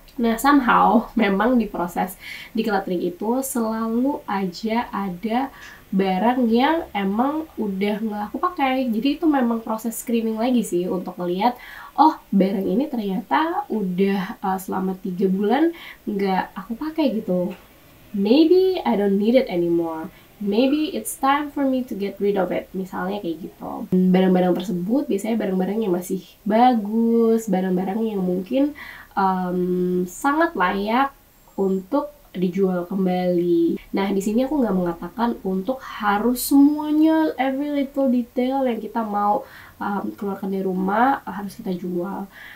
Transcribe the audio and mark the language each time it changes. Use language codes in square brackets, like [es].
[id] Nah, somehow memang di proses decluttering itu selalu aja ada barang yang emang udah nggak aku pakai. Jadi itu memang proses screening lagi sih untuk ngeliat, oh barang ini ternyata udah selama 3 bulan nggak aku pakai gitu. [en] Maybe I don't need it anymore. Maybe it's time for me to get rid of it. [id] Misalnya kayak gitu. Barang-barang tersebut biasanya barang-barang yang masih bagus, barang-barang yang mungkin sangat layak untuk dijual kembali. Nah, di sini aku nggak mengatakan untuk harus semuanya [en] every little detail [id] yang kita mau keluarkan dari rumah harus kita jual.